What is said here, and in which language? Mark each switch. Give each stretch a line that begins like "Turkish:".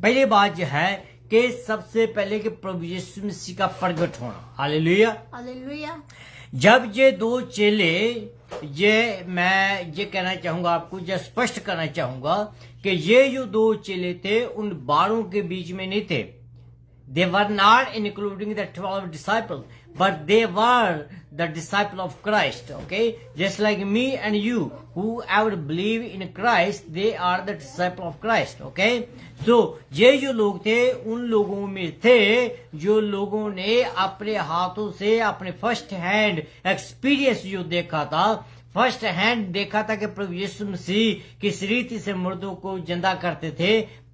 Hindi: पहली बात जो है कि सबसे पहले कि प्रभु यीशु मसीह का प्रगट होना। Hallelujah hallelujah. जब ये दो चेले, मैं ये कहना चाहूंगा आपको, जो स्पष्ट करना चाहूंगा कि ये जो दो चेले थे उन 12 के बीच में नहीं थे।
English: They were not including the 12 disciples, but they were the disciple of Christ. Okay, just like me and you, whoever believe in Christ, they are the disciple of Christ. Okay, so
Hindi: ये जो लोग थे उन लोगों में थे जो लोगों ने अपने हाथों से अपने फर्स्ट हैंड एक्सपीरियंस जो देखा था, फर्स्ट हैंड देखा था कि प्रभु यीशु मसीह किस रीति से मुर्दों को जिंदा करते थे।